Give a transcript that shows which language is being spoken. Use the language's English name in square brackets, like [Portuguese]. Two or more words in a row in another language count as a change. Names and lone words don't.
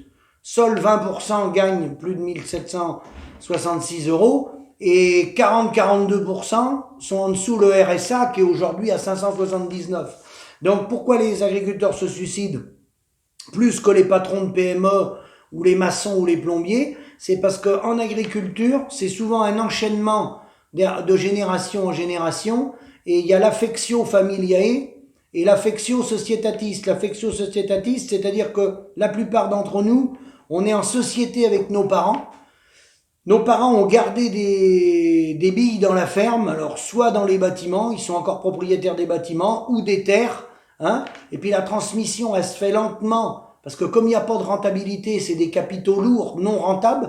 [French] Seuls 20% gagnent plus de 1766 euros, et 40-42% sont en dessous le RSA, qui est aujourd'hui à 579. Donc pourquoi les agriculteurs se suicident plus que les patrons de PME ou les maçons ou les plombiers? C'est parce qu'en agriculture, c'est souvent un enchaînement de génération en génération, et il y a l' [Latin] affectio familiae [French] et l' [Latin] affectio societatis. L'affectio societatis, [French] c'est-à-dire que la plupart d'entre nous, on est en société avec nos parents. Nos parents ont gardé des billes dans la ferme, alors soit dans les bâtiments, ils sont encore propriétaires des bâtiments, ou des terres, et puis la transmission, elle se fait lentement, parce que comme il n'y a pas de rentabilité, c'est des capitaux lourds, non rentables.